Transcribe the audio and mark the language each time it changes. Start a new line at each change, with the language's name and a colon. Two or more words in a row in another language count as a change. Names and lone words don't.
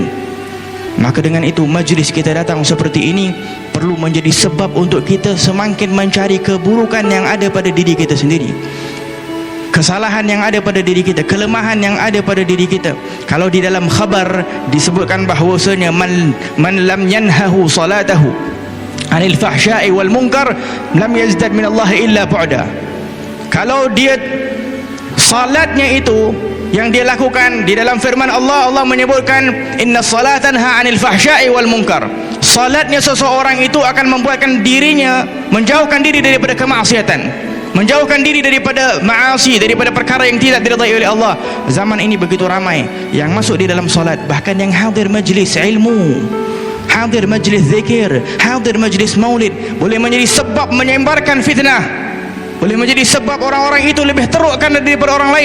Malay: Maka dengan itu majlis kita datang seperti ini perlu menjadi sebab untuk kita semakin mencari keburukan yang ada pada diri kita sendiri, kesalahan yang ada pada diri kita, kelemahan yang ada pada diri kita. Kalau di dalam khabar disebutkan bahawasanya
Arabic: من لم تنهه صلاته عن الفحشاء والمنكر لم يزدد من الله إلا بعدا.
Malay: Kalau dia salatnya itu yang dia lakukan di dalam firman Allah, Allah menyebutkan
Arabic: إن الصلاة تنهى عن الفحشاء والمنكر.
Malay: Salatnya seseorang itu akan membuatkan dirinya menjauhkan diri daripada kemaksiatan, menjauhkan diri daripada maasi, daripada perkara yang tidak diridai oleh Allah. Zaman ini begitu ramai yang masuk di dalam salat, bahkan yang hadir majlis ilmu, hadir majlis zikir, hadir majlis maulid, boleh menjadi sebab menyebarkan fitnah, boleh menjadi sebab orang-orang itu lebih terukkan daripada orang lain.